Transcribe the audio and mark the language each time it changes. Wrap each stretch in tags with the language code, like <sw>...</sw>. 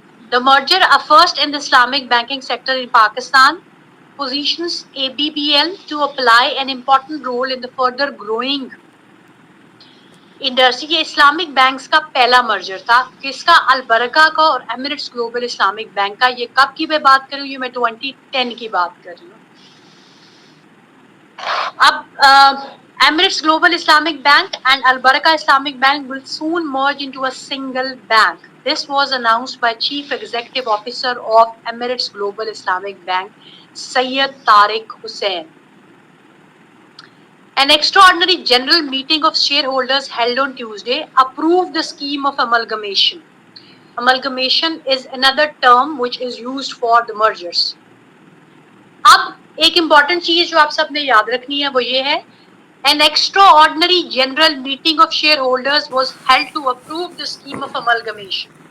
<en>The merger, a first in the Islamic banking sector in Pakistan, positions ABBL to apply an important role in the further growing industry.</en> <ur>یہ Islamic banks کا پہلا merger تھا. کس کا؟ البرکہ کا اور Emirates global Islamic bank کا. یہ کب کی میں بات کر رہی ہوں؟ یہ میں 2010 کی بات کر رہی ہوں.</ur> <en>اب Emirates Global Islamic Bank and Al-Barakah Islamic Bank will soon merge into a single bank. This was announced by Chief Executive Officer of Emirates Global Islamic Bank, Syed Tariq Hussain. An extraordinary general meeting of shareholders held on Tuesday approved the scheme of amalgamation. Amalgamation is another term which is used for the mergers.</en> <ur>اب ایک important چیز جو آپ سب نے یاد رکھنی ہے وہ یہ ہے</ur> <en>an extraordinary general meeting of shareholders was held to approve the scheme of amalgamation.</en>